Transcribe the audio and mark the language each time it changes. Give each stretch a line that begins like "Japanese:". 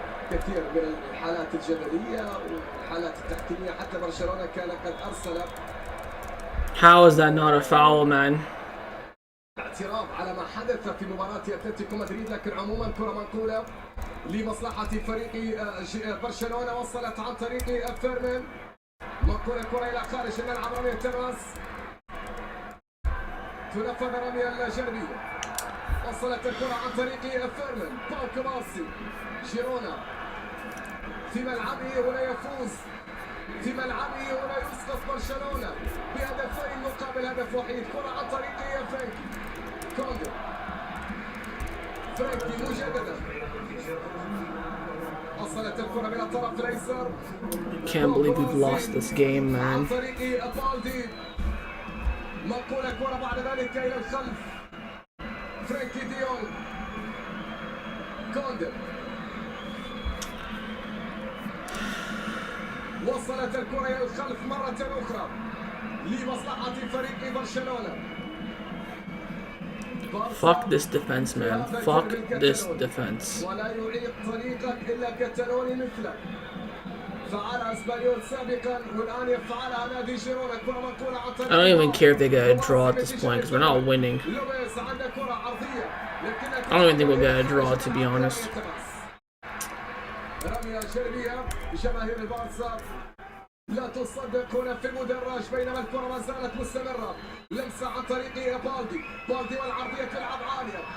Arabic: كثير من الحالات الجدلية والحالات التحكيمية حتى برشلونة كان قد أرسل.
English: How is that not a foul, man?
Arabic: اعتراض على ما حدث في مباراة أتلتيكو مدريد، لكن عموما كرة منقولة لمصلحة فريق برشلونة وصلت عن طريق فيرمين. منقولة كرة إلى خارج الملعب. رمية التماس تنفذ رمية الجانبية. وصلت الكرة عن طريق فيرمين. باو كباسي. جيرونا في ملعبه ولا يفوز في ملعبه ولا يسقط برشلونة بهدفين مقابل هدف وحيد. كرة عن طريق فرانكي. كوندي. فرانكي مجددا. وصلت الكرة من الطرف الأيسر.
English: Can't believe we've lost this game, man.
Arabic: عن طريق بالدي. منقولة كرة بعد ذلك إلى الخلف. فرانكي ديونغ. كوندي. وصلت الكرة إلى الخلف مرة أخرى لمصلحة فريق برشلونة.
English: Fuck this defense, man. Fuck this defense.
Arabic: ولا يعيق طريقا إلا كتالوني مثله. فعلها اسبانيول سابقا والآن يفعلها نادي جيرونا. كرة منقولة عن طريق.
English: I don't even care if they get a draw at this point because we're not winning.
Arabic: لويس عنده كرة عرضية.
English: I don't even think we'll get a draw, to be honest.
Arabic: رمية جانبية بجماهير البارسا لا تصدق هنا في المدرج بينما الكرة ما زالت مستمرة. لمسة عن طريق بالدي. بالدي والعرضية تلعب عالية.